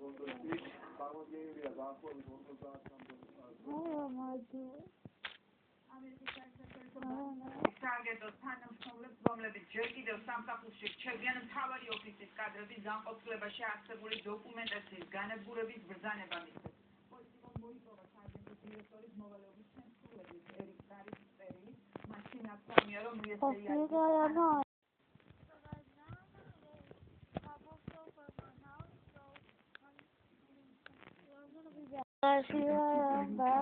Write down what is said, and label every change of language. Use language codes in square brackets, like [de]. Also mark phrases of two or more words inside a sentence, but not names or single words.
[en] What am I doing? [ka] სააგენტოს თანამშრომლებს, რომლებიც ჯერ კიდევ სამსახურში რჩებიან მთავარი ოფისის კადრების განყოფილებაში არსებული დოკუმენტაციის განადგურების ბრძანება მისცეს. პოლიტიკომ მოიპოვა სააგენტოს დირექტორის მოვალეობის შემსრულებლის ერიკ დარის წერილი, მაშინ აღსამია, რომ [en] Here I am back.